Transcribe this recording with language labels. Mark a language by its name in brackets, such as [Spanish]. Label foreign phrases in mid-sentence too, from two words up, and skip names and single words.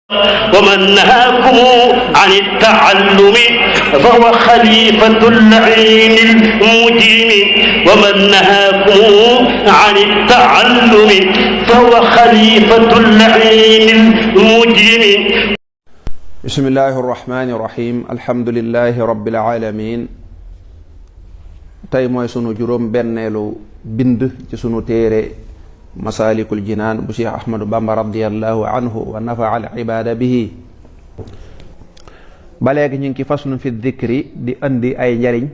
[Arabic] ومن نهاكم عن التعلم فهو خليفة اللعين المجرم ومن نهاكم عن التعلم فهو خليفة اللعين المجرم. بسم الله الرحمن الرحيم. الحمد لله رب العالمين. [Wolof] tey mooy sunu juróom benneelu bind ci sunu téere Masaalikul Jinaan bu Cheikh Ahmadu Bamba [Arabic] رضي الله عنه ونفع العباد به. [Wolof] ba léegi ñu ngi ci [Arabic] فصل في الذكر [Wolof] di andi ay njariñ.